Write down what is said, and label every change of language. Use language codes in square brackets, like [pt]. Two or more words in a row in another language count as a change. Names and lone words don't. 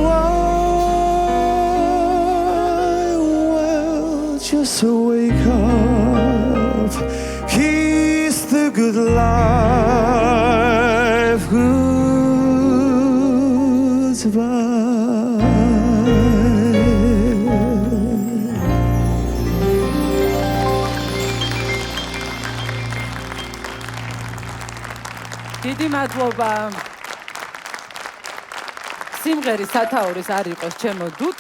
[en] why, well, just wake up, kiss the good life goodbye. [ka] დიდი მადლობა. სიმღერის სათაურის არ იყოს ჩემო დუტა.